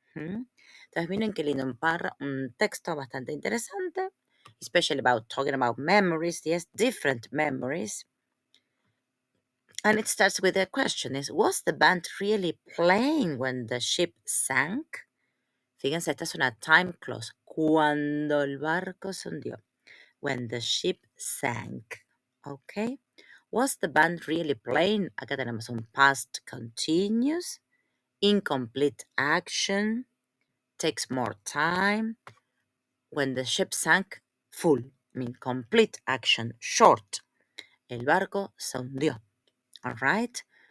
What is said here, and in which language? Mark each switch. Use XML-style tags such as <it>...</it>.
<es>Entonces, miren qué lindo, un texto bastante interesante,</es> <en>especially about talking about memories, yes, different memories. And it starts with a question, was the band really playing when the ship sank?</en> <es>Fíjense, esta es una time clause. Cuando el barco se hundió.</es> <en>When the ship sank. Okay. Was the band really playing?</en> <es>Acá tenemos un past continuous.</es> <en>Incomplete action. Takes more time. When the ship sank, full. I mean, complete action, short.</en> <es>El barco se hundió.</es> <en>All right.</en>